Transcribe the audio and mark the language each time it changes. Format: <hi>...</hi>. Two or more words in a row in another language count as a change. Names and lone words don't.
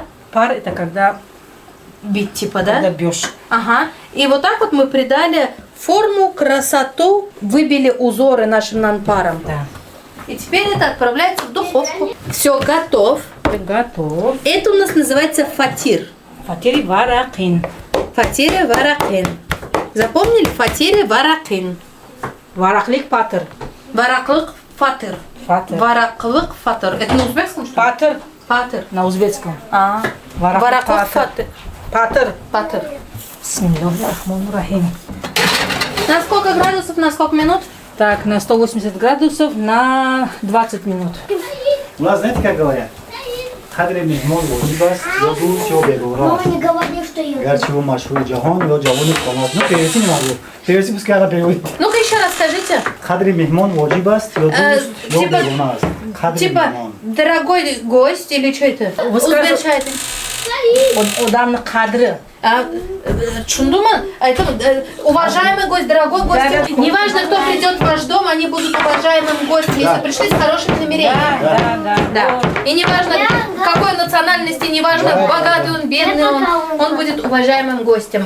<ru>Пар это когда бить типа, да? бьешь. Ага. И вот так вот мы придали форму, красоту, выбили узоры нашим нанпаром. Да. И теперь это отправляется в духовку. Все, готов. Готов. Это у нас называется фатир.</ru> <tg>Фатири варакин. Фатире варакин. Запомнили? Фатире варакин.</tg> <uz>Вараклик патер. Вараклык фатыр. Фатер. Вараклык фатыр.</uz> <ru>Это на узбекском, что ли?</ru> <uz>Патер. Фатыр.</uz> <ru>На узбекском. А.</ru> <uz>Вараклык фатыр. Патер. Фатыр.</uz> <ar>بسم الله الرحمن الرحيم.</ar> <ru>На сколько градусов, на сколько минут? Так, на 180 градусов на 20 минут. У нас знаете, как говорят?</ru> <tg>Хадри мехмон вожибас, яду все бегура.</tg> <ru>Мама не говори, что я...</ru> <tg>Гарчево машхур джахон, я джавони комат.</tg> <ru>Ну, перевести не могу. Перевести пускай она переводит. Ну-ка еще раз скажите.</ru> <tg>Хадри мехмон вожибас, яду все</tg> <ru>типа-</ru> <tg>бегура. Хадри</tg> <ru>Типа,</ru> <tg>мехмон.</tg> <ru>дорогой гость или что это? Вы скажете- Узбечайте.</ru> <uz>Odamni qadri.</uz> <ru>Чундума, это уважаемый гость, дорогой гость. Неважно, кто придет в ваш дом, они будут уважаемым гостем, если пришли с хорошими намерениями. Да. И неважно, какой национальности, неважно, богатый он, бедный он будет уважаемым гостем.</ru>